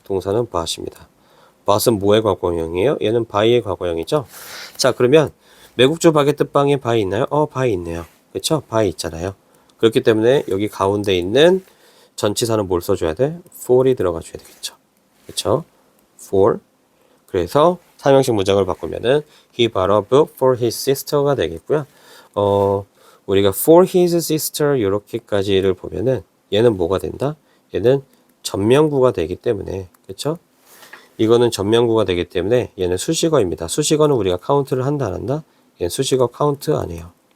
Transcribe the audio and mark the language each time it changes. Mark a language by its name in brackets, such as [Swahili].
[Korean] 동사는 bought입니다. bought은 뭐의 과거형이에요? 얘는 buy의 과거형이죠. 자, 그러면 매국주 바게트 빵에 buy 있나요? buy 있네요. 그쵸? buy 있잖아요. 그렇기 때문에 여기 가운데 있는 전치사는 뭘 써줘야 돼? for이 들어가 줘야 되겠죠. 그쵸? for. 그래서 삼형식 문장을 바꾸면은 [English] he bought a book for his sister [Korean] 가 되겠고요. 우리가 for his sister 이렇게까지를 보면은 얘는 뭐가 된다? 얘는 전명구가 되기 때문에, 그쵸? 이거는 전명구가 되기 때문에 얘는 수식어입니다. 수식어는 우리가 카운트를 한다 안 한다? 얘는 수식어 카운트 안 해요.